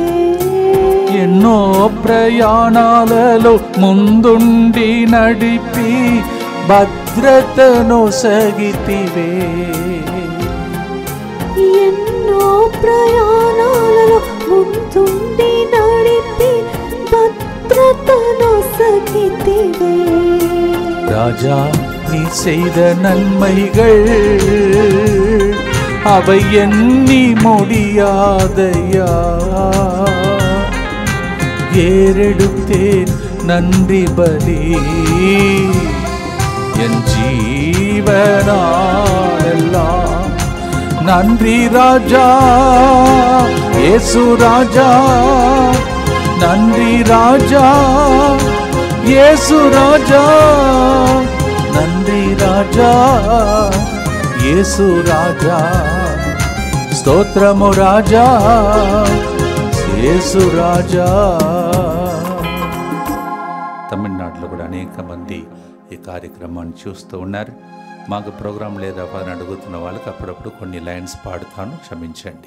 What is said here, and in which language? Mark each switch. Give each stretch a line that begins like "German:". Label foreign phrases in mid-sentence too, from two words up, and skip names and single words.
Telugu: ఎన్నో ప్రయాణాలలో ముందుండి నడిపి భద్రతను సగితివే. ఎన్నో ప్రయాణాలలో ముందుండి నడిపి భద్రతను సగితివే.
Tamil: ராஜா நீ செய்த நன்மைகள் அவை எண்ணி முடியாதையா. ஏறெடுத்தேன் நன்றி பலி என் ஜீவனாலெல்லாம். நன்றி ராஜா இயேசு ராஜா, நன்றி ராஜா இயேசு ராஜா, நன்றி ராஜா இயேசு ராஜா.
Telugu: స్తోత్రము రాజా యేసు రాజా. తమిళనాడులో కూడా అనేక మంది ఈ కార్యక్రమాన్ని చూస్తూ ఉన్నారు. మాకు ప్రోగ్రాం లేదా అని అడుగుతున్న వాళ్ళకి అప్పుడప్పుడు కొన్ని లైన్స్ పాడుతాను, క్షమించండి.